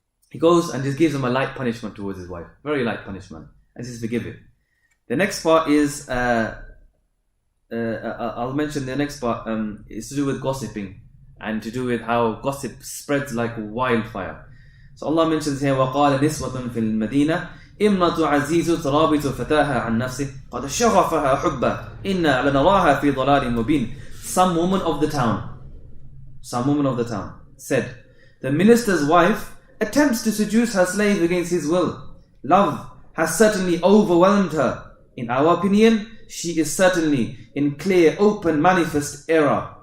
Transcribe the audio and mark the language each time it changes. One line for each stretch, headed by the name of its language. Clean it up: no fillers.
English: He goes and just gives him a light punishment towards his wife. Very light punishment. And says forgive it. The next part is, I'll mention the next part, is to do with gossiping and to do with how gossip spreads like wildfire. So Allah mentions here,
Arabic: وَقَالَ نِسْوَةٌ فِي الْمَدِينَةِ إِمْرَةُ عَزِيزُ تَرَابِطُ فَتَاهَا عَنْ نَفْسِهِ قَدْ شَغَفَهَا حُبًّا إِنَّا لَنَرَاهَا فِي ضَلَالٍ مُبِينٍ.
English: Some woman of the town said, the minister's wife attempts to seduce her slave against his will. Love has certainly overwhelmed her. In our opinion, she is certainly in clear, open, manifest error.